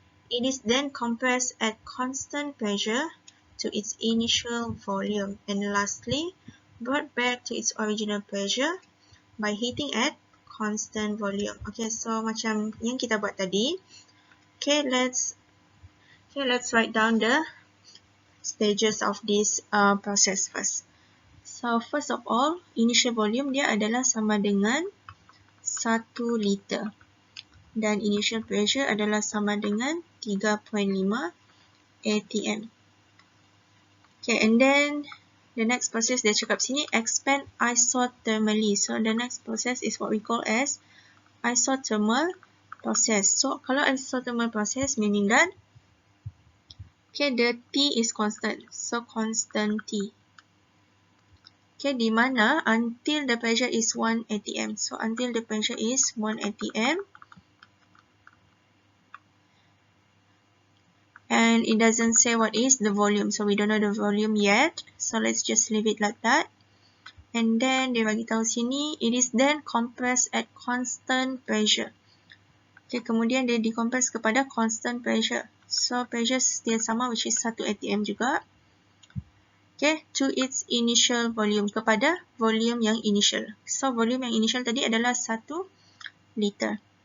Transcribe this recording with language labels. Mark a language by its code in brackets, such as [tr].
[en] It is then compressed at constant pressure to its initial volume and lastly brought back to its original pressure by heating at constant volume. Okay, so [ms] macam yang kita buat tadi. [en] Okay, let's write down the stages of this process first. So first of all, initial volume [ms] dia adalah sama dengan 1 liter dan initial pressure adalah sama dengan 3.5 atm. [en] Okay, and then the next process [ms] dia cakap sini [en] expand isothermally. So the next process is what we call as isothermal process. So kalau isothermal process meaning that okay, the T is constant. So constant T. Okay, [ms] di mana [en] until the pressure is 1 atm. So until the pressure is 1 atm. And it doesn't say what is the volume. So we don't know the volume yet. So let's just leave it like that. And then [ms] dia bagi tahu sini, [en] it is then compressed at constant pressure. Okay, [ms] kemudian dia [en] decompress kepada constant pressure. So pressure still sama, which is 1 atm juga. Okay, to its initial volume, [ms] kepada volume yang initial. So volume yang initial tadi adalah 1 liter.